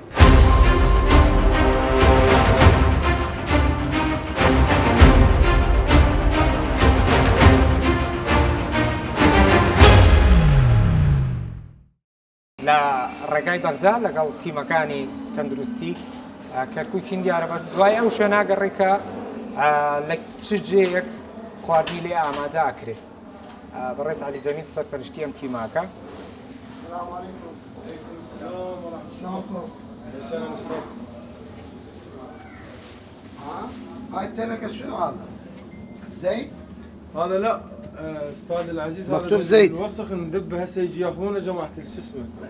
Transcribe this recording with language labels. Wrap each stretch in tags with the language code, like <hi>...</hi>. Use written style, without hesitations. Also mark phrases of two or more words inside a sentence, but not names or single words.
<ckb>لە ڕێگای بەغدا لەگەڵ تیمەکانی تەندروستی کەرکووکین دیارەبە دوای ئەو شوێناگەڕێکە لە چ جێیەک خواردی لێ ئامادە ئاکرێ. بەڕێز عەلی جەمیل سەرپەرشتی ئەم تیماکە.</ckb> <ar>هاي التنكة شنو هذا؟ زيت؟ هذا لا استاذ العزيز مكتوب زيت الوسخ ندبه هسه يجي ياخذونه جماعه شو اسمه</ar>